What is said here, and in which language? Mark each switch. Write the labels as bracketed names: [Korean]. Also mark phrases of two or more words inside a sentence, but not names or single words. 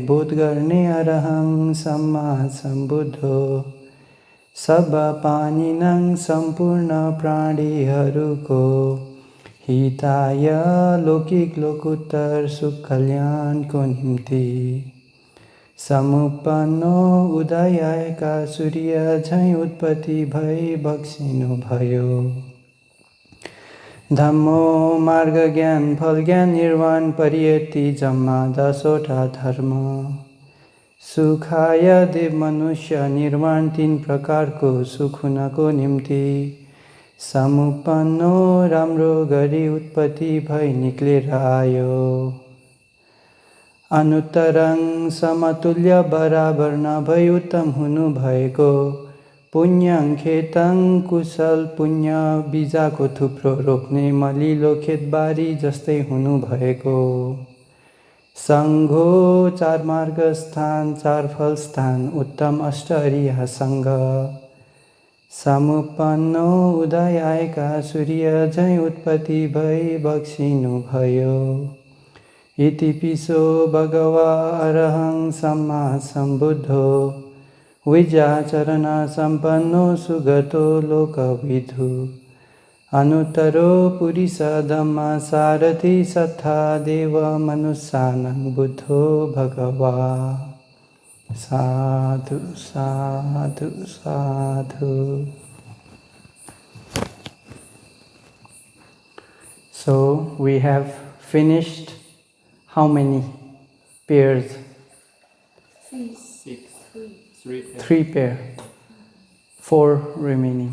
[Nepali] बोध गर्ने [Pali] arahang samma sambuddho Sabba paninang [Nepali] सम्पूर्ण प्राणीहरूको हिताय लौकिक लोकोत्तर सुकल्याण को निम्ति समुपन्नो उदय का सूर्य झैं उत्पत्ति भई बक्सिनु भयो धम्मो मार्ग ज्ञान फल ज्ञान निर्वाण परियत्ति जम्मा दसवटा धर्म सुखाय देव मनुष्य निर्वाण तीन प्रकारको सुखहरूको निम्ति समुपन्नो राम्रो गरी उत्पत्ति भई निक्लेर आयो अनुत्तरं समतुल्य बराबर न भई उत्तम हुनु भएको [Pali] Punyang khetang [Nepali] कुशल पुण्य बीजको थुप्रो रोप्ने मलिलो खेतबारी जस्तै हुनु भएको Sangho चार मार्ग स्थान चार फल स्थान उत्तम अष्टहरिया संग Samupanno उदयाएका सूर्य झै उत्पत्ति भई बक्सिनु [Pali] भयो इति पिसो भगवा अरहं सम्मा सम्बुद्धो Vijacharana sampanno sugato lokavidhu Anuttaro purisa dhamma sarathi satha deva manusanang buddho bhagava Sadhu, sadhu, sadhu. [English] So we have finished how many pairs? Three pair. 4 remaining.